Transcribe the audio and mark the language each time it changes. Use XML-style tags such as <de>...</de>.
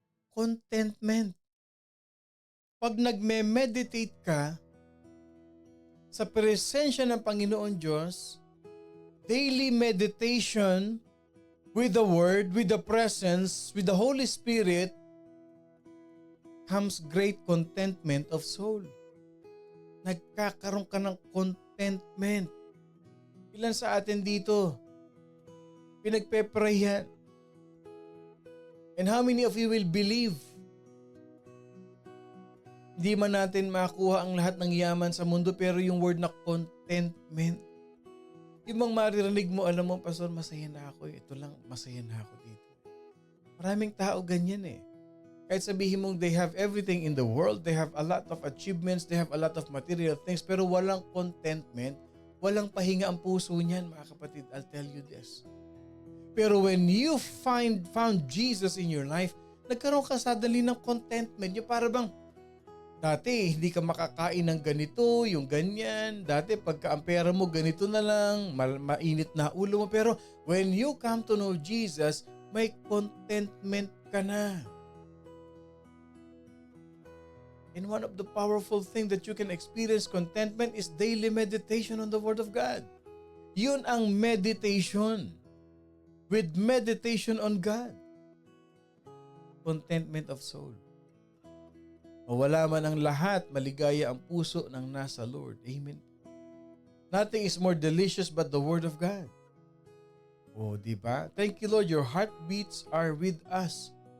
<en>Contentment.</en> <tl>Pag nagme-meditate ka sa presensya ng Panginoon Diyos,</tl> <en>daily meditation with the Word, with the presence, with the Holy Spirit, comes great contentment of soul.</en> <tl>Nagkakaroon ka ng contentment. Ilan sa atin dito, pinagpe-pray yan.</tl> <en>And how many of you will believe?</en> <tl>Hindi man natin makuha ang lahat ng yaman sa mundo, pero yung word na contentment, yung mga maririnig mo, alam mo, Pastor, masaya na ako. Ito lang, masaya na ako dito. Maraming tao ganyan eh. Kahit sabihin mong</tl> <en>they have everything in the world, they have a lot of achievements, they have a lot of material things,</en> <tl>pero walang contentment, walang pahinga ang puso niyan, mga kapatid.</tl> <en>I'll tell you this. Pero when you found Jesus in your life,</en> <tl>nagkaroon ka</tl> <en>suddenly ng contentment.</en> <tl>Yung para bang, dati hindi ka makakain ng ganito, yung ganyan. Dati pagka ang pera mo ganito na lang, mainit na ulo mo.</tl> <en>Pero when you come to know Jesus,</en> <tl>may contentment ka na.</tl> <en>And one of the powerful things that you can experience contentment is daily meditation on the Word of God.</en> <tl>Yun ang meditation.</tl> <en>With meditation on God. Contentment of soul.</en> <tl>Mawala man ang lahat, maligaya ang puso ng nasa Lord. Amen.</tl> <en>Nothing is more delicious but the Word of God.</en> <tl>Oh, di ba?</tl> <en>Thank you, Lord. Your heartbeats are with us.</en>